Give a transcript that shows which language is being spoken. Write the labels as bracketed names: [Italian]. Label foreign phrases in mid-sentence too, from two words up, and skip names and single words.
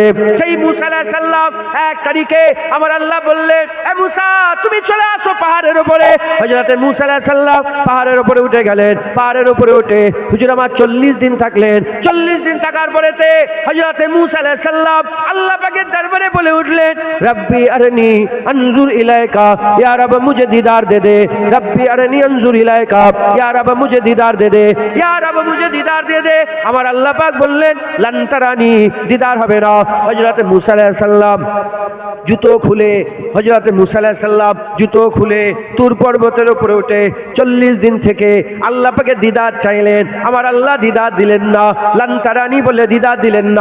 [Bangla] সেই মুসা আলাইহিস সালাম এক তারিখে আমার আল্লাহ বললেন, এ মুসা তুমি চলে আসো পাহাড়ের উপরে। হযরতে মুসা আলাইহিস সালাম পাহাড়ের উপরে উঠে গেলেন। পাহাড়ের উপরে উঠে হুজুর আমার 40 দিন থাকলেন। 40 দিন থাকার পরেতে হযরতে মুসা আলাইহিস সালাম আল্লাহ পাকের দরবারে বলে উঠলেন, [Arabic] رب أرني أنظر إليك, [Hindi] या रब मुझे दीदार दे दे। [Arabic] رب أرني أنظر إليك, [Hindi] या रब मुझे दीदार दे दे, या रब मुझे दीदार दे दे। [Bangla] আমার আল্লাহ পাক বললেন, [Arabic] لن تراني, [Bangla] দিদার হবে না। হযরত মুসা আলাইহিস সালাম জুতো খুলে, হযরত মুসা আলাইহিস সালাম জুতো খুলে তুর পর্বতের উপরে উঠে 40 দিন থেকে আল্লাহ পাকে দিদার চাইলেন। আমার আল্লাহ দিদার দিলেন না, [Arabic] لن تراني [Bangla] বলে দিদার দিলেন না।